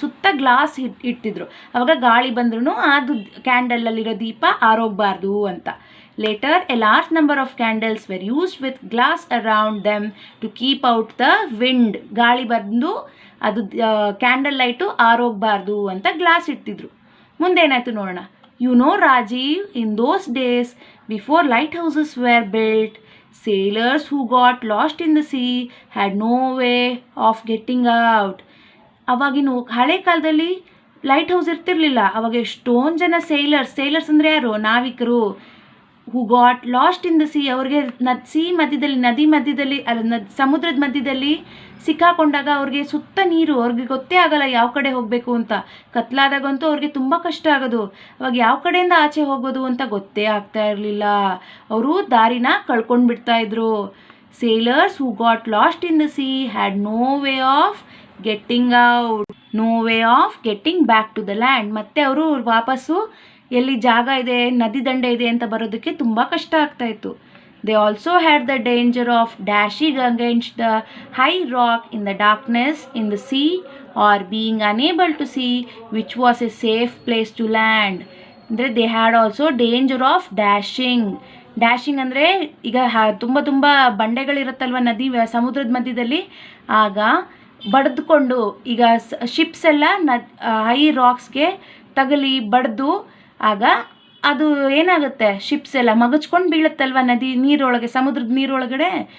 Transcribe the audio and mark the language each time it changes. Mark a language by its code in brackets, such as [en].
[kn] ಸುತ್ತ ಗ್ಲಾಸ್ ಇಟ್ಟಿದ್ರು. ಆವಾಗ ಗಾಳಿ ಬಂದ್ರೂ ಅದು ಕ್ಯಾಂಡಲಲ್ಲಿರೋ ದೀಪ ಆರೋಗಬಾರ್ದು ಅಂತ. [en] Later a large number of candles were used with glass around them to keep out the wind. [kn] ಗಾಳಿ ಬಂದು ಅದು ಕ್ಯಾಂಡಲ್ ಲೈಟು ಆರೋಗಬಾರ್ದು ಅಂತ ಗ್ಲಾಸ್ ಇಟ್ಟಿದ್ರು. ಮುಂದೇನಾಯಿತು ನೋಡೋಣ. [en] You know Rajeev, in those days before lighthouses were built, sailors who got lost in the sea had no way of getting out. [kn] ಅವಾಗಿನ ಹಳೆ ಕಾಲದಲ್ಲಿ light house ಇರ್ತಿರ್ಲಿಲ್ಲ. ಅವಾಗ ಎಷ್ಟೊಂದು ಜನ ಸೇಲರ್ಸ್ ಅಂದರೆ ಯಾರು, ನಾವಿಕರು. [en] who got lost in the sea, [kn] ಅವ್ರಿಗೆ ನದಿ ಮಧ್ಯದಲ್ಲಿ ಸಮುದ್ರದ ಮಧ್ಯದಲ್ಲಿ ಸಿಕ್ಕಾಕೊಂಡಾಗ ಅವ್ರಿಗೆ ಸುತ್ತ ನೀರು, ಅವ್ರಿಗೆ ಗೊತ್ತೇ ಆಗಲ್ಲ ಯಾವ ಕಡೆ ಹೋಗಬೇಕು ಅಂತ. ಕತ್ಲಾದಾಗಂತೂ ಅವ್ರಿಗೆ ತುಂಬ ಕಷ್ಟ ಆಗೋದು. ಅವಾಗ ಯಾವ ಕಡೆಯಿಂದ ಆಚೆ ಹೋಗೋದು ಅಂತ ಗೊತ್ತೇ ಆಗ್ತಾ ಇರಲಿಲ್ಲ. ಅವರು ದಾರಿನ ಕಳ್ಕೊಂಡು ಬಿಡ್ತಾಯಿದ್ರು. [en] Sailors who got lost in the sea had no way of getting out, no way of getting back to the land. [kn] ಮತ್ತೆ ಅವರು ವಾಪಸ್ಸು ಎಲ್ಲಿ ಜಾಗ ಇದೆ, ನದಿ ದಂಡೆ ಇದೆ ಅಂತ ಬರೋದಕ್ಕೆ ತುಂಬ ಕಷ್ಟ ಆಗ್ತಾಯಿತ್ತು. [en] They also had the danger of dashing against the high rock in the darkness in the sea or being unable to see which was a safe place to land. ಅಂದರೆ they had also danger of dashing. [kn] Dashing ಅಂದರೆ ಈಗ ತುಂಬ ತುಂಬ ಬಂಡೆಗಳಿರುತ್ತಲ್ವ ನದಿ ಸಮುದ್ರದ ಮಧ್ಯದಲ್ಲಿ, ಆಗ ಬಡಿದುಕೊಂಡು ಈಗ ಶಿಪ್ಸ್ ಎಲ್ಲ ಹೈ ರಾಕ್ಸ್ಗೆ ತಗಲಿ ಬಡ್ದು ಆಗ ಅದು ಏನಾಗುತ್ತೆ, ಶಿಪ್ಸ್ ಎಲ್ಲ ಮಗಚ್ಕೊಂಡು ಬೀಳುತ್ತಲ್ವ ನದಿ ನೀರೊಳಗೆ, ಸಮುದ್ರದ ನೀರೊಳಗಡೆ.